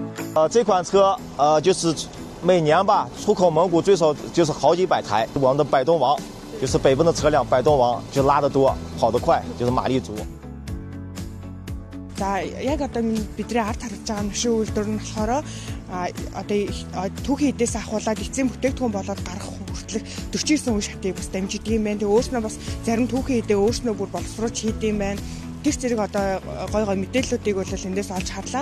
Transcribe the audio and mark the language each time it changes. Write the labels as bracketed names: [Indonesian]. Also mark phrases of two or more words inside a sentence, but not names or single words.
[Chinese] 这款车就是每年吧出口蒙古最少就是好几百台。我们的百动王就是北奔的车辆，百动王就拉得多，跑得快，就是马力足。 [Mongolian] За яг одоо бидний ард харж байгаа машин үйлдвэр нь болохоор одоо түүхийн эдээс ахуулаад эцсийн бүтээгдэхүүн болоод гарах хүртэлх 49 үе шатыг бас дамжиж идэм байх. Тэгээ өөрснөө бас зарим түүхийн эдээ өөрснөө бүр боловсруулж хийдэм байх. Тэр зэрэг одоо гой мэдээллүүдийг бол эндээс олж харлаа.